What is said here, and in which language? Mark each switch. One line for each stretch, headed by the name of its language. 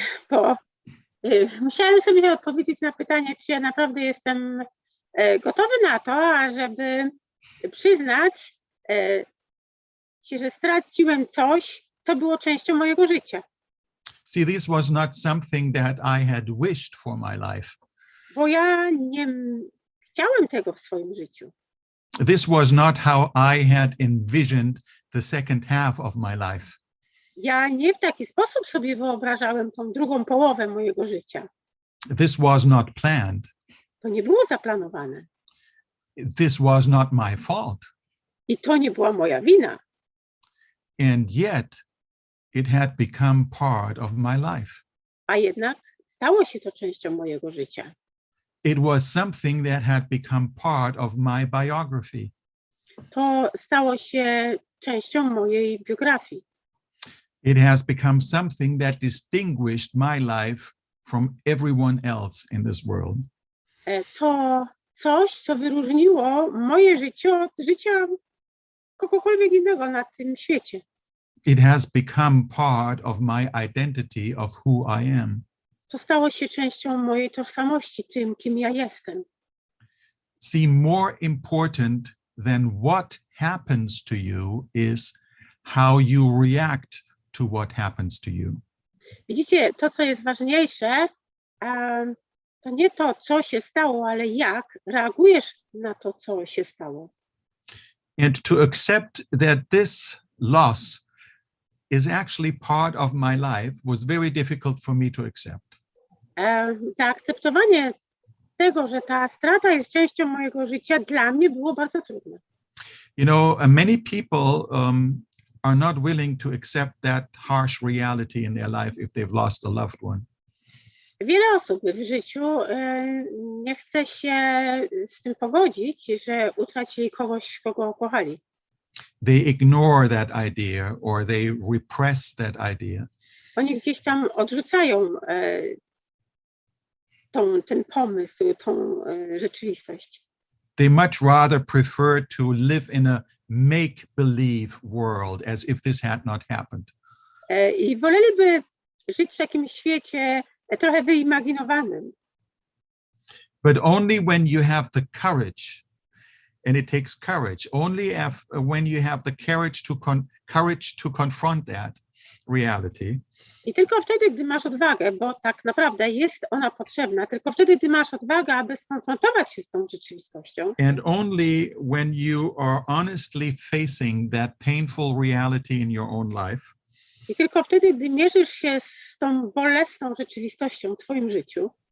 Polish: Bo musiałem sobie odpowiedzieć na pytanie, czy ja naprawdę jestem gotowy na to, ażeby przyznać się, że straciłem coś, co było częścią mojego życia.
English: See, this was not something that I had wished for my life.
Polish: Bo ja nie chciałem tego w swoim życiu.
English: This was not how I had envisioned the second half of my life.
Polish: Ja nie w taki sposób sobie wyobrażałem tą drugą połowę mojego życia.
English: This was not planned.
Polish: To nie było zaplanowane.
English: This was not my fault.
Polish: I to nie była moja wina.
English: And yet it had become part of my life.
Polish: A jednak stało się to częścią mojego życia.
English: It was something that had become part of my biography.
Polish: To stało się częścią mojej biografii.
English: It has become something that distinguished my life from everyone else in this world.
Polish: To coś, co wyróżniło moje życie od życia kogokolwiek innego na tym świecie.
English: It has become part of my identity of who I am.
Polish: To stało się częścią mojej tożsamości, tym, kim ja jestem.
English: See, more important than what happens to you is how you react to what happens to you.
Polish: Widzicie, to, co jest ważniejsze, to nie to, co się stało, ale jak reagujesz na to, co się stało.
English: And to accept that this loss is actually part of my life was very difficult for me to accept.
Polish: Zaakceptowanie tego, że ta strata jest częścią mojego życia, dla mnie było bardzo trudne.
English: You know, many people are not willing to accept that harsh reality in their life if they've lost a loved one.
Polish: Wiele osób w życiu nie chce się z tym pogodzić, że utracili kogoś, kogo kochali.
English: They ignore that idea or they repress that idea.
Polish: Oni gdzieś tam odrzucają ten pomysł, tą rzeczywistość.
English: They much rather prefer to live in a make-believe world as if this had not happened.
Polish: I woleliby żyć w takim świecie trochę wyimaginowanym.
English: But only when you have the courage, and it takes courage, only when you have the courage to confront that reality.
Polish: I tylko wtedy, gdy masz odwagę, bo tak naprawdę jest ona potrzebna, tylko wtedy, gdy masz odwagę, aby skonfrontować się z tą rzeczywistością.
English: And only when you are honestly facing that painful reality in your own life.
Polish: I tylko wtedy, gdy mierzysz się z tą bolesną rzeczywistością w twoim życiu,